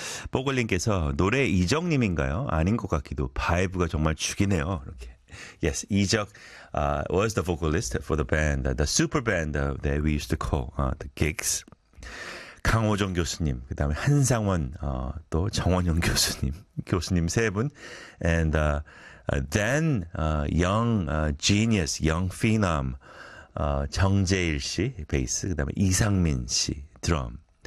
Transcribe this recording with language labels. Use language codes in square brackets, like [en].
[ko] 보글님께서 노래 이적님인가요? 아닌 것 같기도. 바이브가 정말 죽이네요. 이렇게. [en] Yes, 이적 was the vocalist for the band, the super band that we used to call the gigs. [ko] 강호정 교수님, 그 다음에 한상원, 또 정원영 교수님, 교수님 세 분. [en] And then young genius, young phenom, 정재일 씨, [ko] 베이스, 그 다음에 이상민 씨, 드럼.